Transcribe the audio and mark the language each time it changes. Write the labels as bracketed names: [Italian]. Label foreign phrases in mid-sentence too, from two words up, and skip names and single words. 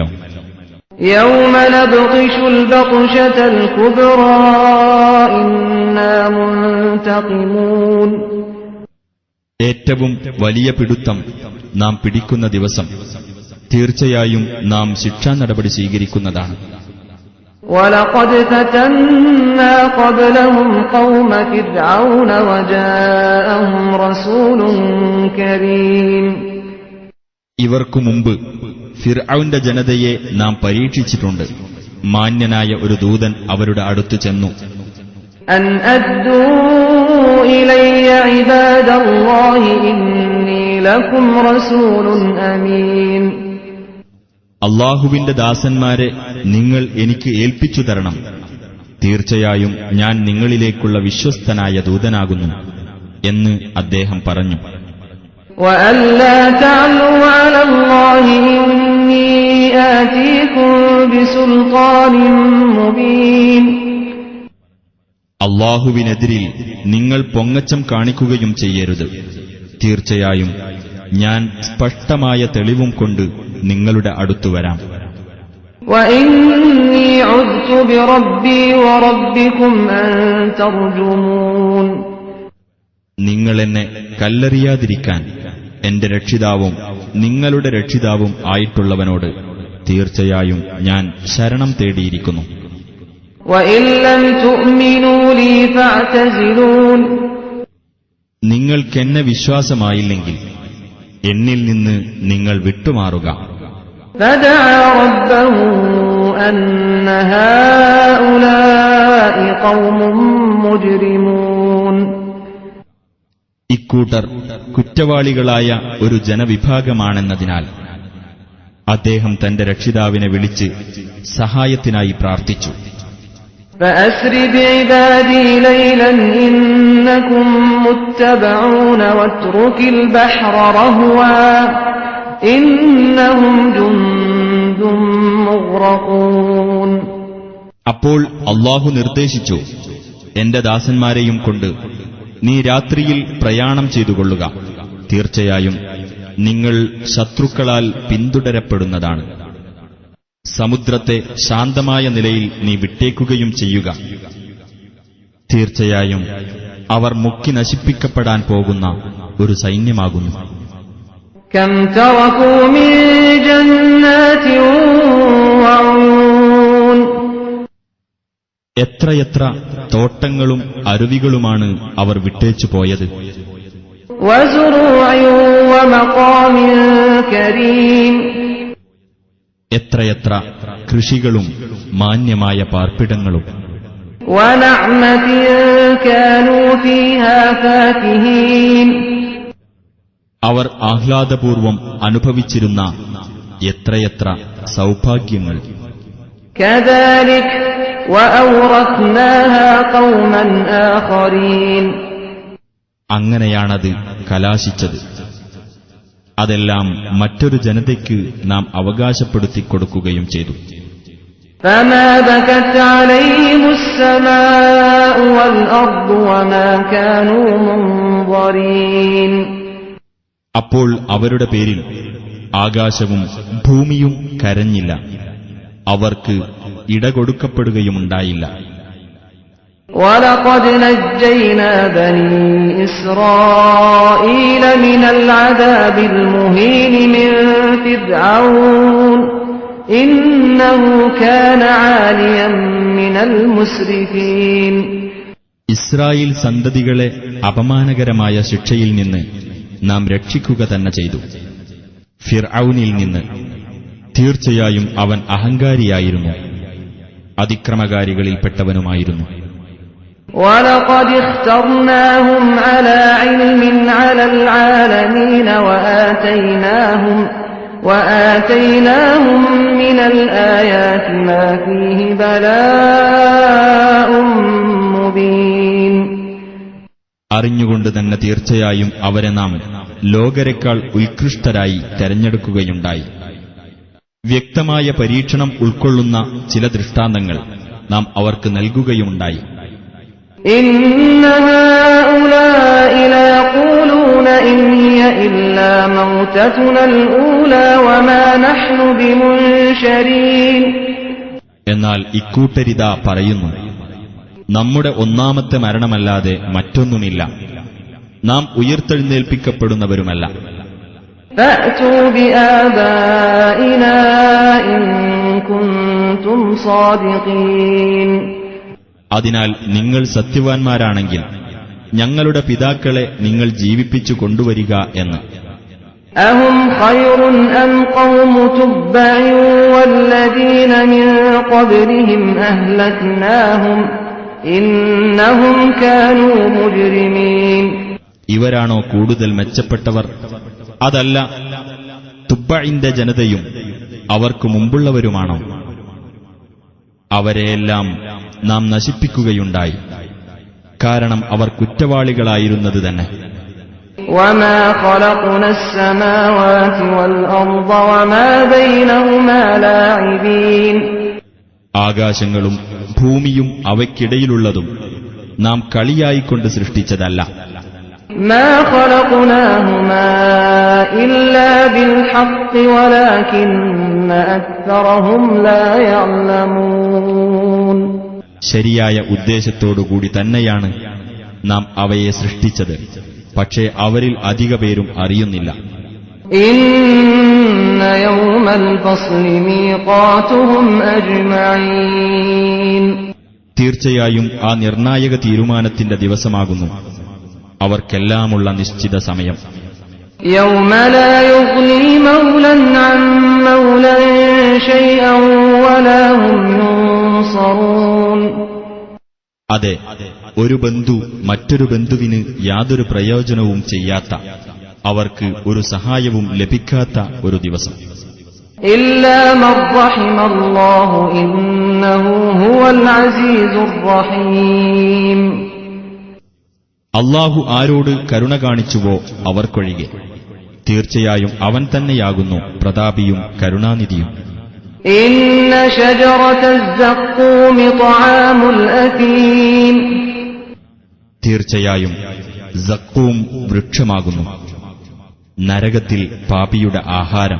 [Arabic] يوم نبطش البطشة الكبرى إنا منتقمون. [Malayalam] ഏറ്റവും വലിയ പിടുത്തം നാം പിടിക്കുന്ന ദിവസം തീർച്ചയായും നാം ശിക്ഷാ നടപടി സ്വീകരിക്കുന്നതാണ്. [Arabic] وَلَقَدْ فَتَنَّا قَبْلَهُمْ قَوْمَ فِرْعَوْنَ وَجَاءَهُمْ رَسُولٌ كَرِيمٌ. [Malayalam] ഇവർക്കു മുമ്പ് ഫിർഔന്റെ ജനതയെ നാം പരീക്ഷിച്ചിട്ടുണ്ട്. മാന്യനായ ഒരു ദൂതൻ അവരുടെ അടുത്ത് ചെന്നു. [Arabic] أَنْ أَدُّوا إِلَيَّ عِبَادَ اللَّهِ إِنِّي لَكُمْ رَسُولٌ أَمِينٌ. [Malayalam] അല്ലാഹുവിന്റെ ദാസന്മാരെ നിങ്ങൾ എനിക്ക് ഏൽപ്പിച്ചു തരണം. തീർച്ചയായും ഞാൻ നിങ്ങളിലേക്കുള്ള വിശ്വസ്തനായ ദൂതനാകുന്നു എന്ന് അദ്ദേഹം പറഞ്ഞു. [Arabic] وَأَلَّا تَعْلُوا عَلَى اللَّهِ إِنِّي آتِيكُم بِسُلْطَانٍ مُبِينٍ. [Malayalam] അല്ലാഹുവിനെതിരിൽ നിങ്ങൾ പൊങ്ങച്ചം കാണിക്കുകയും ചെയ്യരുത്. തീർച്ചയായും ഞാൻ സ്പഷ്ടമായ തെളിവും കൊണ്ട് നിങ്ങളുടെ അടുത്തു വരാം. [Arabic] وَإِنِّي عُذْتُ بِرَبِّي وَرَبِّكُمْ أَن تَرْجُمُونِ. [Malayalam] നിങ്ങളെന്നെ കല്ലെറിയാതിരിക്കാൻ എന്റെ രക്ഷിതാവും നിങ്ങളുടെ രക്ഷിതാവും ആയിട്ടുള്ളവനോട് തീർച്ചയായും ഞാൻ ശരണം തേടിയിരിക്കുന്നു. [Arabic] وَإِن لَّمْ تُؤْمِنُوا لِي فَاعْتَزِلُونِ. [Malayalam] നിങ്ങൾക്കെന്നെ വിശ്വാസമായില്ലെങ്കിൽ എന്നിൽ നിന്ന് നിങ്ങൾ വിട്ടുമാറുക. [Arabic] فَدَعَا رَبَّهُ أَنَّ هَٰؤُلَاءِ قَوْمٌ مُجْرِمُونَ. [Malayalam] ഇക്കൂട്ടർ കുറ്റവാളികളായ ഒരു ജനവിഭാഗമാണെന്നതിനാൽ അദ്ദേഹം തന്റെ രക്ഷിതാവിനെ വിളിച്ച് സഹായത്തിനായി പ്രാർത്ഥിച്ചു. [Arabic] فَأَسْرِ بِعِبَادِي لَيْلًا إِنَّكُم مُّتَّبَعُونَ وَاتْرُكِ الْبَحْرَ رَهْوًا إِنَّهُمْ جُندٌ مُّغْرَقُونَ. [Malayalam] അപ്പോൾ അല്ലാഹു നിർദ്ദേശിച്ചു, എന്റെ ദാസന്മാരെയും കൊണ്ട് നീ രാത്രിയിൽ പ്രയാണം ചെയ്തുകൊള്ളുക. തീർച്ചയായും നിങ്ങൾ ശത്രുക്കളാൽ പിന്തുടരപ്പെടുന്നതാണ്. സമുദ്രത്തെ ശാന്തമായ നിലയിൽ നീ വിട്ടേക്കുകയും ചെയ്യുക. തീർച്ചയായും അവർ മുക്കി നശിപ്പിക്കപ്പെടാൻ പോകുന്ന ഒരു സൈന്യമാകുന്നു. [Arabic] كَمْ تَرَكُوا مِن جَنَّاتٍ وَعُيُونٍ. [Malayalam] എത്രയെത്ര തോട്ടങ്ങളും അരുവികളുമാണ് അവർ വിട്ടേച്ചു പോയത്. [Arabic] وَزُرُوعٍ وَمَقَامٍ كَرِيمٍ. [Malayalam] എത്രയെത്ര കൃഷികളും മാന്യമായ പാർപ്പിടങ്ങളും. [Arabic] وَنَعْمَةٍ كَانُوا فِيهَا فَاكِهِينَ. [Malayalam] അവർ ആഹ്ലാദപൂർവം അനുഭവിച്ചിരുന്ന എത്രയെത്ര സൗഭാഗ്യങ്ങൾ. [Arabic] كَذَلِكَ وَأَوْرَثْنَاهَا قَوْمًا آخَرِينَ. [Malayalam] അങ്ങനെയാണത് കലാശിച്ചത്. അതെല്ലാം മറ്റൊരു ജനതയ്ക്ക് നാം അവകാശപ്പെടുത്തിക്കൊടുക്കുകയും ചെയ്തു. [Arabic] فَمَا بَكَتْ عَلَيْهِمُ السَّمَاءُ وَالْأَرْضُ وَمَا كَانُوا مُنظَرِينَ. [Malayalam] അപ്പോൾ അവരുടെ പേരിൽ ആകാശവും ഭൂമിയും കരഞ്ഞില്ല. അവർക്ക് ഇടകൊടുക്കപ്പെടുകയുമുണ്ടായില്ല. [Arabic] وَلَقَدْ نَجَّيْنَا بَنِي إِسْرَائِيلَ مِنَ الْعَذَابِ الْمُهِينِ مِنْ فِرْعَوْنَ إِنَّهُ كَانَ عَالِيًا مِنَ الْمُسْرِفِينَ. [Malayalam] ഇസ്രായേൽ സന്തതികളെ അപമാനകരമായ ശിക്ഷയിൽ നിന്ന് നാം രക്ഷിക്കുക തന്നെ ചെയ്തു. ഫിർഔനിൽ നിന്ന്. തീർച്ചയായും അവൻ അഹങ്കാരിയായിരുന്നു, അതിക്രമകാരികളിൽപ്പെട്ടവനുമായിരുന്നു. [Arabic] وَلَقَدِ اخْتَرْنَاهُمْ عَلَى عِلْمٍ عَلَى الْعَالَمِينَ وَآتَيْنَاهُمْ مِنَ الْآيَاتِ مَا فِيهِ بَلَاءٌ مُبِينٌ. [Malayalam] അറിഞ്ഞുകൊണ്ട് തന്നെ തീർച്ചയായും അവരെ നാം ലോകരെക്കാൾ ഉത്കൃഷ്ടരായി തെരഞ്ഞെടുക്കുകയുണ്ടായി. വ്യക്തമായ പരീക്ഷണം ഉൾക്കൊള്ളുന്ന ചില ദൃഷ്ടാന്തങ്ങൾ നാം അവർക്ക് നൽകുകയുമുണ്ടായി. [Arabic] إِنَّ هَٰؤُلَاءِ لَيَقُولُونَ إِنْ هِيَ إِلَّا مَوْتَتُنَا الْأُولَىٰ وَمَا نَحْنُ بِمُنشَرِينَ. [Malayalam] എന്നാൽ ഇക്കൂട്ടരിതാ പറയുന്നു, നമ്മുടെ ഒന്നാമത്തെ മരണമല്ലാതെ മറ്റൊന്നുമില്ല, നാം ഉയർത്തെഴുന്നേൽപ്പിക്കപ്പെടുന്നവരുമല്ല. [Arabic] فَأْتُوا بِآبَائِنَا إِن كُنتُمْ صَادِقِينَ. [Malayalam] അതിനാൽ നിങ്ങൾ സത്യവാൻമാരാണെങ്കിൽ ഞങ്ങളുടെ പിതാക്കളെ നിങ്ങൾ ജീവിപ്പിച്ചു കൊണ്ടുവരിക എന്ന്. [Arabic] أَهُمْ خَيْرٌ أَمْ قَوْمُ تُبَّعٍ وَالَّذِينَ مِن قَبْلِهِمْ أَهْلَكْنَاهُمْ إِنَّهُمْ كَانُوا مُجْرِمِينَ. [Malayalam] ഇവരാണോ കൂടുതൽ മെച്ചപ്പെട്ടവർ? അതല്ല, തുബ്ബഇന്റെ ജനതയും അവർക്ക് മുമ്പുള്ളവരുമാണോ? അവരെയെല്ലാം നാം നശിപ്പിക്കുകയുണ്ടായി, കാരണം അവർ കുറ്റവാളികളായിരുന്നത് തന്നെ. [Arabic] وما خلقنا السماوات والأرض وما بينهما لاعبين. [Malayalam] ആകാശങ്ങളും ഭൂമിയും അവയ്ക്കിടയിലുള്ളതും നാം കളിയായിക്കൊണ്ട് സൃഷ്ടിച്ചതല്ല. [Arabic] ما خلقناهما إلا بالحق ولكن أكثرهم لا يعلمون. [Malayalam] ശരിയായ ഉദ്ദേശത്തോടുകൂടി തന്നെയാണ് നാം അവയെ സൃഷ്ടിച്ചത്, പക്ഷേ അവരിൽ അധിക പേരും അറിയുന്നില്ല. [Arabic] إن يوم الفصل ميقاتهم أجمعين. [Malayalam] തീർച്ചയായും ആ നിർണായക തീരുമാനത്തിന്റെ ദിവസമാകുന്നു അവർക്കെല്ലാമുള്ള നിശ്ചിത സമയം. [Arabic] يوم لا يغني مولا عن مولا شيئا ولا هم ينصرون. [Malayalam] അതെ, ഒരു ബന്ധു മറ്റൊരു ബന്ധുവിന് യാതൊരു പ്രയോജനവും ചെയ്യാത്ത, അവർക്ക് ഒരു സഹായവും ലഭിക്കാത്ത ഒരു ദിവസം. [Arabic] إلا من رحم الله إنه هو العزيز الرحيم. [Malayalam] അള്ളാഹു ആരോട് കരുണ കാണിച്ചുവോ അവർക്കൊഴികെ, തീർച്ചയായും അവൻ തന്നെയാകുന്നു പ്രതാപിയും കരുണാനിധിയും. [Arabic] إن شجرة الزقوم طعام الأثيم. [Malayalam] തീർച്ചയായും സക്കൂം വൃക്ഷമാകുന്നു നരകത്തിൽ പാപിയുടെ ആഹാരം.